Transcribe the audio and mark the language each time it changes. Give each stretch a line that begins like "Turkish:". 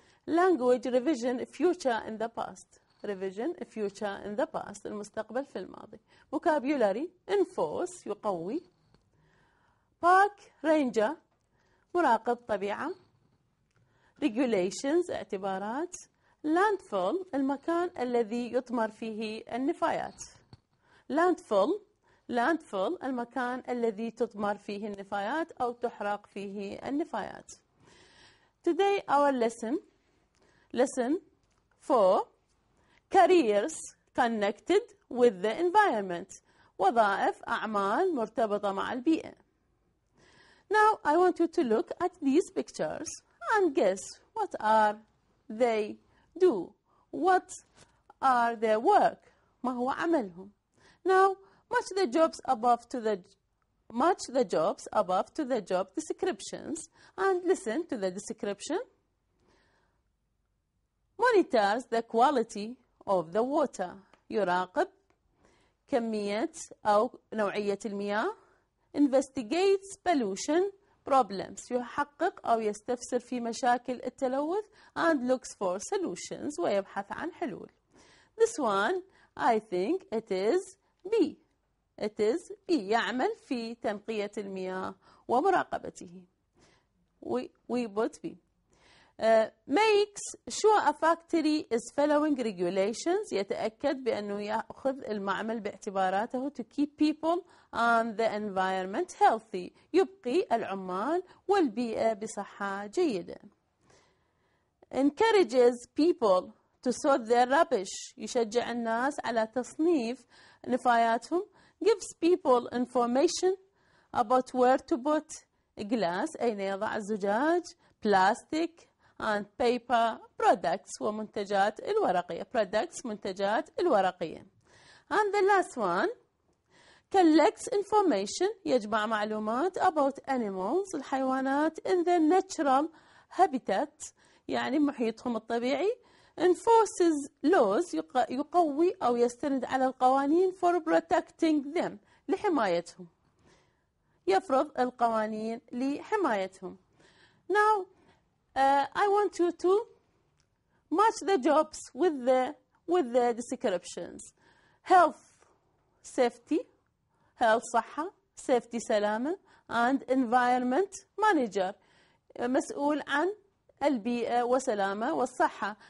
English: Language revision, future in the past. Revision, future in the past,
Arabic: المستقبل في الماضي.
English: Vocabulary, enforce,
Arabic: يقوي.
English: Park ranger,
Arabic: مراقب طبيعة.
English: Regulations, اعتبارات.
Arabic: Landfill, المكان الذي يطمر فيه النفايات. Landfill, المكان الذي تطمر فيه النفايات أو تحرق فيه النفايات.
English: Today our lesson 4, careers connected with the environment.
Arabic: وظائف أعمال مرتبطة مع البيئة.
English: Now I want you to look at these pictures and guess what are they do. What are their work?
Arabic: ما هو عملهم.
English: Now match the jobs above to the job descriptions and listen to the description. Monitors the quality of the water.
Arabic: يراقب كمية أو نوعية المياه.
English: Investigates pollution problems.
Arabic: يحقق أو يستفسر في مشاكل التلوث
English: and looks for solutions.
Arabic: ويبحث عن حلول.
English: This one, I think it is B. It is B.
Arabic: يعمل في تنقية المياه ومراقبته.
English: We put B. Makes sure a factory is following regulations.
Arabic: يتأكد بأنه يأخذ المعمل باعتباراته
English: to keep people and the environment healthy.
Arabic: يبقي العمال والبيئة بصحة جيدة.
English: Encourages people to sort their rubbish.
Arabic: يشجع الناس على تصنيف نفاياتهم.
English: Gives people information about where to put glass.
Arabic: أين يضع الزجاج.
English: Plastic and paper products
Arabic: ومنتجات الورقية. Products منتجات الورقية.
English: And the last one, collects information.
Arabic: يجمع معلومات
English: about animals.
Arabic: الحيوانات
English: in their natural habitat.
Arabic: يعني محيطهم الطبيعي.
English: Enforces laws.
Arabic: يقوي أو يستند على القوانين
English: for protecting them.
Arabic: لحمايتهم. يفرض القوانين لحمايتهم.
English: Now, I want you to match the jobs with the descriptions. Health, safety, health
Arabic: صحة,
English: safety
Arabic: سلامة,
English: and environment manager.
Arabic: مسؤول عن البيئة وسلامة والصحة.